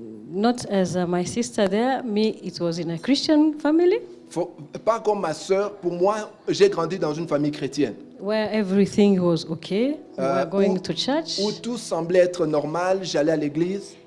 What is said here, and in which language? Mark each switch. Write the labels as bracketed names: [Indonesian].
[English] Not as my sister there, me, it was in a Christian family [French] Pas comme ma sœur, pour moi, j'ai grandi dans une famille chrétienne. [English] where everything was okay. We were going to church. [French] Où tout semblait être normal, j'allais à l'église.